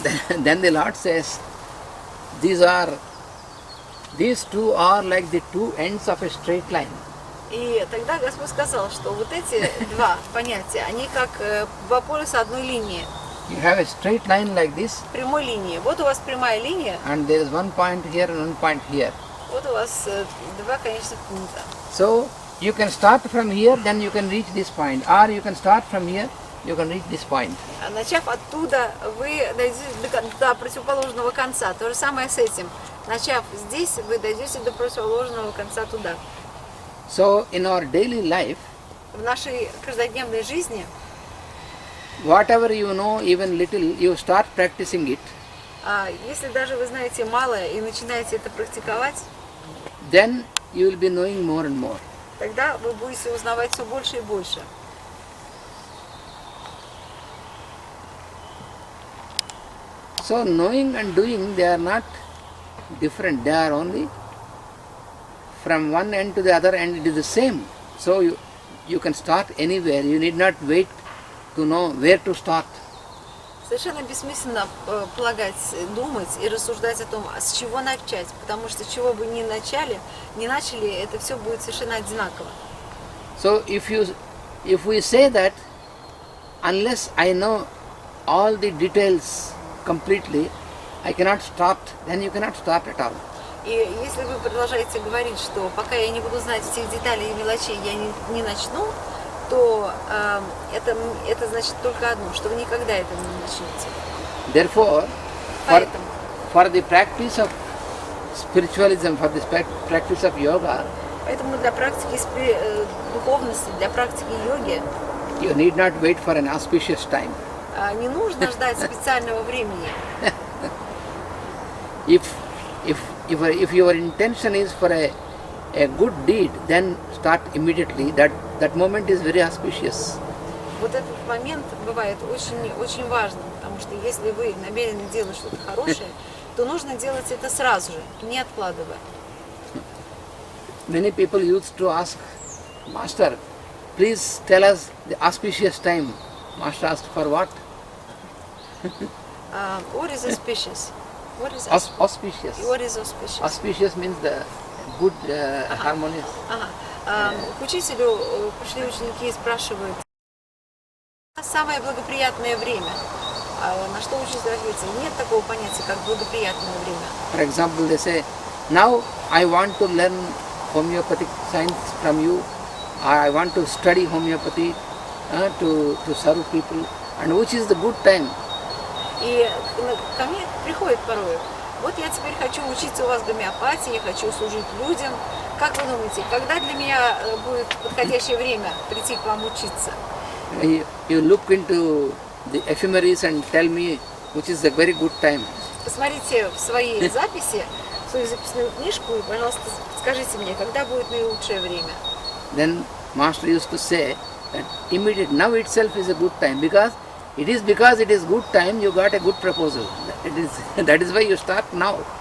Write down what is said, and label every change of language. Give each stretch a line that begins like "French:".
English: Then the Lord says, these two are like the two ends of a straight line.
Russian: И тогда Господь сказал, что вот эти два понятия, они как два полюса одной линии,
English: You have a straight line like this,
Russian: прямой линии. Вот у вас прямая линия,
English: and there is one point here and one point here.
Russian: вот у вас два конечных пункта.
English: So you can start from here, then you can reach this point, or you can start from here, you can reach this point.
Russian: Начав оттуда, вы дойдете до противоположного конца. То же самое с этим. Начав здесь, вы дойдете до противоположного конца туда.
English: So in our daily life,
Russian: В нашей каждодневной жизни,
English: whatever you know, even little, you start practicing it,
Russian: если даже вы знаете малое и начинаете это практиковать,
English: then you will be knowing more and more.
Russian: тогда вы будете узнавать все больше и больше.
English: So knowing and doing, they are not different, they are only from one end to the other, and it is the same. So you can start anywhere, you need not wait to know where to start.
Russian: Совершенно бессмысленно думать и рассуждать о том, с чего начать, потому что с чего бы ни начали, это все будет совершенно одинаково.
English: So if we say that unless I know all the details completely, I cannot start, then you cannot start at all.
Russian: И если вы продолжаете говорить, что пока я не буду знать всех деталей и мелочей, я не начну, то это значит только одно, что вы никогда этого не начнете.
English: Therefore,
Russian: Поэтому
English: for the practice of spiritualism, for the practice of yoga,
Russian: для практики духовности, для практики йоги
English: you need not wait for an auspicious time.
Russian: не нужно ждать специального времени.
English: If your intention is for a good deed, then start immediately. That moment is very auspicious.
Russian: Вот этот момент бывает очень важным, потому что если вы намерены делать что-то хорошее, то нужно делать это сразу же, не откладывая.
English: Many people used to ask, Master, please tell us the auspicious time. Master asked, for what? What is auspicious? What is Auspicious. What is auspicious? Auspicious means the good, harmonious.
Russian: К учителю пришли ученики и спрашивают, самое благоприятное время. На что учитель ответил, нет такого понятия, как благоприятное время.
English: For example, they say, now I want to learn homeopathic science from you, or I want to study homeopathy to serve people, and which is the good time?
Russian: И ко мне приходит порой, вот я теперь хочу учиться у вас гомеопатии, я хочу служить людям. Как вы думаете, когда для меня будет подходящее время прийти к вам учиться?
English: You look into the ephemeris and tell me which is the very good time.
Russian: Посмотрите в свои записи, в свою записную книжку и, пожалуйста, скажите мне, когда будет наилучшее время.
English: Then Master used to say that immediate now itself is a good time because it is good time you got a good proposal. That is why you start now.